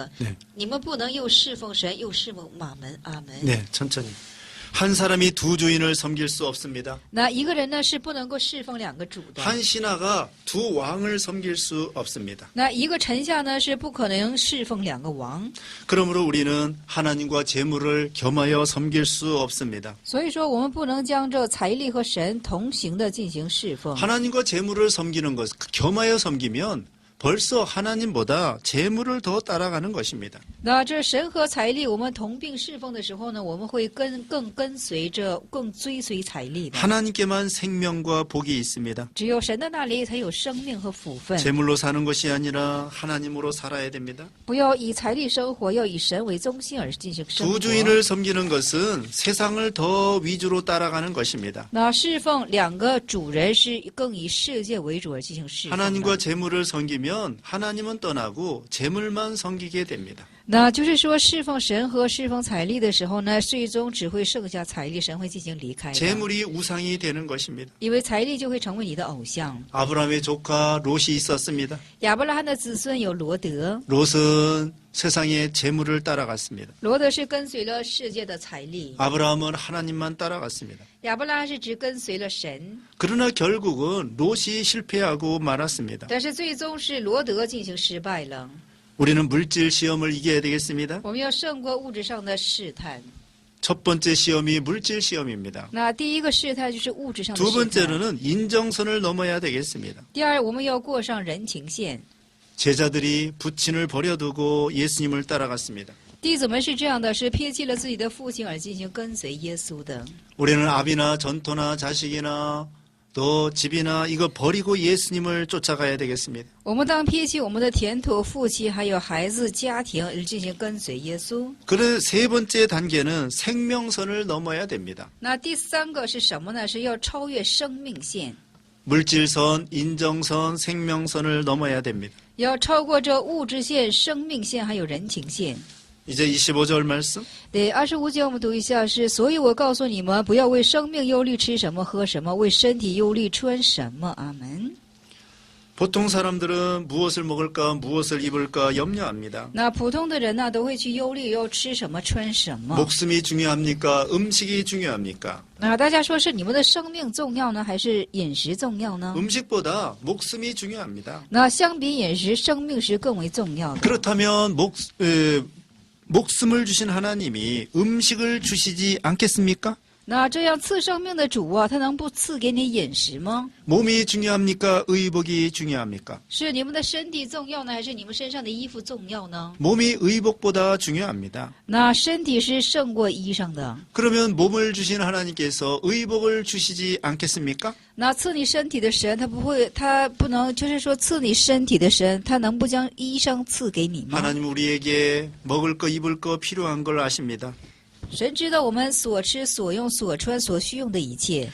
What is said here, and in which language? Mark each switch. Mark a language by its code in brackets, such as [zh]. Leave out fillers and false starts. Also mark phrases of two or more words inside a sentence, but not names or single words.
[ko] 네. [zh] 你们不能又侍奉神又侍奉马门。阿门。 [ko] 네, 천천히. 한 사람이 두 주인을 섬길 수 없습니다. [zh] 那一个人呢是不能够侍奉两个主的。 [ko] 한 신하가 두 왕을 섬길 수 없습니다. [zh] 那一个臣下呢是不可能侍奉两个王。 [ko] 그러므로 우리는 하나님과 재물을 겸하여 섬길 수 없습니다. [zh] 所以说，我们不能将这财力和神同行的进行侍奉。 [ko] 하나님과 재물을 섬기는 것, 겸하여 섬기면 벌써 하나님보다 재물을 더 따라가는 것입니다. [zh] 那这神和财力，我们同并侍奉的时候呢，我们会更跟随着，更追随财力的。 [ko] 하나님께만 생명과 복이 있습니다. [zh] 只有神的那里才有生命和福分。 [ko] 재물로 사는 것이 아니라 하나님으로 살아야 됩니다. [zh] 不要以财力生活，要以神为中心而进行生活。 [ko] 두 주인을 섬기는 것은 세상을 더 위주로 따라가는 것입니다. [zh] 那侍奉两个主人是更以世界为主而进行侍奉的。 [ko] 하나님과 재물을 섬기면 하나님은 떠나고 재물만 섬기게 됩니다. [zh] 那就是说，侍奉神和侍奉财力的时候呢，最终只会剩下财力，神会进行离开的。 [ko] 재물이 우상이 되는 것입니다. [zh] 因为财力就会成为你的偶像。 [ko] 아브라함의 조카 롯이 있었습니다. [zh] 亚伯拉罕的子孙有罗德， [ko] 롯은 세상의 재물을 따라갔습니다. [zh] 罗德是跟随了世界的财力， [ko] 아브라함은 하나님만 따라갔습니다. [zh] 亚伯拉罕是只跟随了神。 [ko] 그러나 결국은 롯이 실패하고 말았습니다. [zh] 但是最终是罗德进行失败了。 [ko] 우리는 물질 시험을 이겨야 되겠습니다. [zh] 我们要胜过物质上的试探。 [ko] 첫 번째 시험이 물질 시험입니다. [zh] 那第一个试探就是物质上的 [ko] 두 [zh] 试探。 [ko] 번째로는 인정선을 넘어야 되겠습니다. [zh] 第二，我们要过上人情线。 [ko] 제자들이 부친을 버려두고 예수님을 따라갔습니다. [zh] 弟子们是这样的，是撇弃了自己的父亲而进行跟随耶稣的。 [ko] 우리는 아비나 전토나 자식이나 또 집이나 이거 버리고 예수님을 쫓아가야 되겠습니다. [zh] 我们当撇弃我们的田土、父亲还有孩子、家庭而进行跟随耶稣。 [ko] 그래 세 번째 단계는 생명선을 넘어야 됩니다. [zh] 那第三个是什么呢？是要超越生命线， [ko] 물질선, 인정선, 생명선을 넘어야 됩니다. [zh] 要超过这物质线、生命线还有人情线。 [ko] 이제 25절 말씀. [zh] 对，25节我们读一下是，所以我告诉你们，不要为生命忧虑吃什么喝什么，为身体忧虑穿什么。阿门。 [ko] 보통 사람들은 무엇을 먹을까, 무엇을 입을까 염려합니다. [zh] 那普通的人呢，都会去忧虑要吃什么穿什么。 [ko] 목숨이 중요합니까? 음식이 중요합니까? [zh] 那大家说是你们的生命重要呢，还是饮食重要呢？ [ko] 음식보다 목숨이 중요합니다. [zh] 那相比饮食，生命是更为重要的。 [ko] 그렇다면 목숨을 주신 하나님이 음식을 주시지 않겠습니까? [zh] 那这样赐生命的主啊，他能不赐给你饮食吗？ [ko] 몸이 중요합니까? 의복이 중요합니까? [zh] 是你们的身体重要呢，还是你们身上的衣服重要呢？ [ko] 몸이 의복보다 중요합니다. [zh] 那身体是胜过衣裳的。 [ko] 그러면 몸을 주신 하나님께서 의복을 주시지 않겠습니까? [zh] 那赐你身体的神，他不能，就是说赐你身体的神，他能不将衣裳赐给你吗？ [ko] 하나님 우리에게 먹을 거 입을 거 필요한 걸 아십니다. [zh] 神知道我们所吃所用所穿所需用的一切。